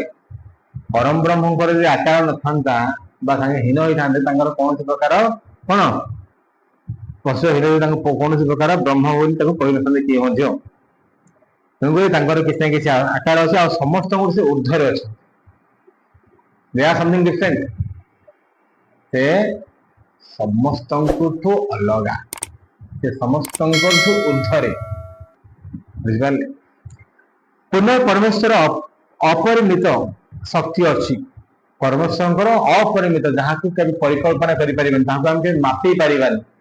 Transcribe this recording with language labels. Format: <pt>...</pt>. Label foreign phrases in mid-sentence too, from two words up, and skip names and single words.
<or>ପରମ ବ୍ରହ୍ମଙ୍କର ଯଦି ଆକାର ନଥାନ୍ତା ବା ତାଙ୍କେ ହୀନ ହୋଇଥାନ୍ତେ, ତାଙ୍କର କୌଣସି ପ୍ରକାର କଣ ତାଙ୍କୁ କୌଣସି ପ୍ରକାର ବ୍ରହ୍ମ ବୋଲି ତାକୁ କହିନଥାନ୍ତେ କିଏ ମଧ୍ୟ। ତେଣୁକରି ତାଙ୍କର କିଛି ନା କିଛି ଆକାର ଅଛି, ଆଉ ସମସ୍ତଙ୍କୁ ସେ ଊର୍ଦ୍ଧ୍ୱରେ ଅଛି।</or> <en>They are something different.</en> <or>ସେ ସମସ୍ତଙ୍କଠୁ ଅଲଗା, ସେ ସମସ୍ତଙ୍କଠୁ ଊର୍ଦ୍ଧ୍ୱରେ, ବୁଝିପାରିଲେ? ପୁନଃ ପରମେଶ୍ୱର ଅପରିମିତ ଶକ୍ତି ଅଛି। ପରମେଶ୍ୱରଙ୍କର ଅପରିମିତ, ଯାହାକୁ କେବେ ପରିକଳ୍ପନା କରିପାରିବାନି, ତାହାକୁ ଆମେ କେବେ ମାପି ପାରିବାନି।</or>